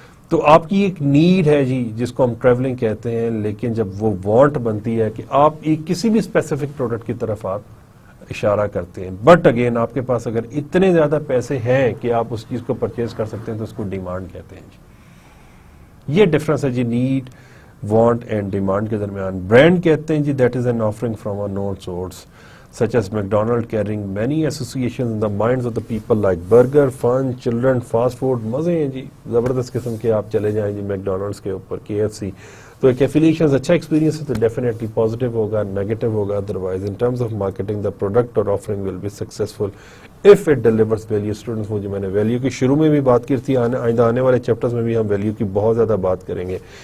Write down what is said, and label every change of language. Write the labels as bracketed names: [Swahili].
[Urdu] تو آپ کی ایک نیڈ ہے جی جس کو ہم ٹریولنگ کہتے ہیں, لیکن جب وہ وانٹ بنتی ہے کہ آپ ایک کسی بھی اسپیسیفک پروڈکٹ کی طرف آپ اشارہ کرتے ہیں, بٹ اگین آپ کے پاس اگر اتنے زیادہ پیسے ہیں کہ آپ اس چیز کو پرچیز کر سکتے ہیں تو اس کو ڈیمانڈ کہتے ہیں جی. یہ ڈفرنس ہے جی نیڈ, وانٹ اینڈ ڈیمانڈ کے درمیان. برانڈ کہتے ہیں جی [English] That is an offering from a known source such as McDonald carrying many associations in the minds of the people like burger, fun, children, fast food. [Urdu] مزے ہیں جی, زبردست قسم کے. آپ چلے جائیں جی میکڈونلڈس کے اوپر, KFC, تو ایک ایفیلیشنز اچھا ایکسپیرینس ہے تو ڈیفینیٹلی پازیٹیو ہوگا, نیگیٹو ہوگا. [English] Otherwise in terms of marketing the product اور offering will be successful if it delivers value. [Urdu] Students, وہ جو میں نے ویلیو کی شروع میں بھی بات کی تھی, آئندہ آنے والے چیپٹرز میں بھی ہم ویلیو کی بہت زیادہ بات کریں گے.